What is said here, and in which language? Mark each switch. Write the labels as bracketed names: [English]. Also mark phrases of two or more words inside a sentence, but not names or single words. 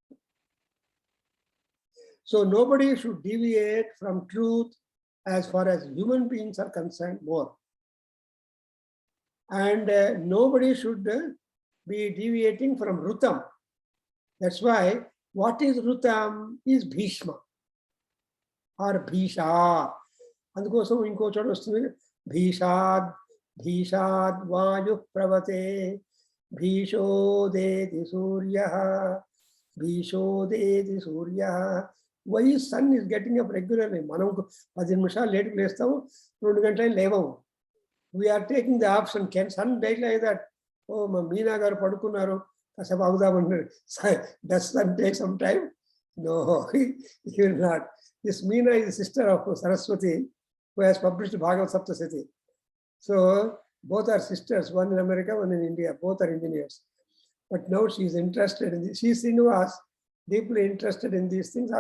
[English] So nobody should deviate from truth as far as human beings are concerned more. And nobody should be deviating from Rutam. That's why what is Rutam is Bhishma or Bhisha. [Telugu] అందుకోసం ఇంకో చోట వస్తుంది [Sanskrit] भीषाद् वायुः पवते भीषोदेति सूर्यः. [English] Why sun is getting up regularly? [Telugu] Manam 10 నిమిషాలు లేట్ లేస్తాము, 2 గంటలు లేవము. [English] We are taking the option. Can sun die like that? [Telugu] ఓ, మీనా గారు పడుకున్నారు. Kasabu agudamanu. [English] Does sun take some time? No, he will not. This Meena is the sister of Saraswati, who has published Bhagavad Saptasati. So both are sisters, one in America, one in India. Both are engineers. But now she is interested in this. She is Srinivas, deeply interested in these things.